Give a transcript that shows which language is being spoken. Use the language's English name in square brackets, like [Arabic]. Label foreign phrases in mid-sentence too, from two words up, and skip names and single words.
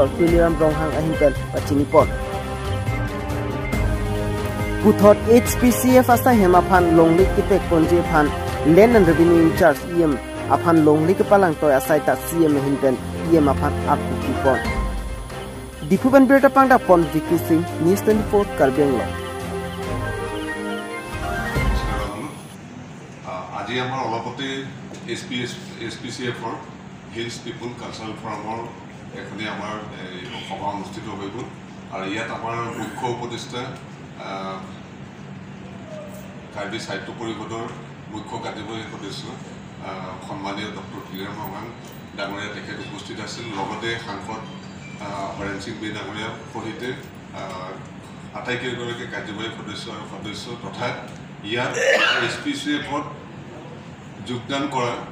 [Karbi] Tuliram Bronghang ahimpen pachinipon Puthot HPCF asa hema phan longli kitek ponje phan [English] Land and Revenue in Charge EM [Karbi] aphan longli ke palang toy asaita CM ahimpen EM aphan apukipon Dipuban Berta Pangda Pon Vicky Singh News 24 Karbi Anglong [Assamese] আজি আমাৰ অলপতে HPCF হিলছ পিপল কালচাৰেল ফৰামৰ এখনি আমাৰ সভা অনুষ্ঠিত হৈ গ'ল আৰু ইয়াত আমাৰ মুখ্য উপদেষ্টা কাৰ্বি সাহিত্য পৰিষদৰ মুখ্য কাৰ্যবাহী সদস্য সন্মানীয় ডক্টৰ তুলিৰাম বৰগোহাঁই ডাঙৰীয়া তেখেত উপস্থিত আছিল লগতে সাংসদ হৰেণ সিং বি ডাঙৰীয়া সহিতে আটাইকেইগৰাকী কাৰ্যবাহী সদস্য আৰু সদস্য তথা ইয়াত HPCFত যোগদান কৰা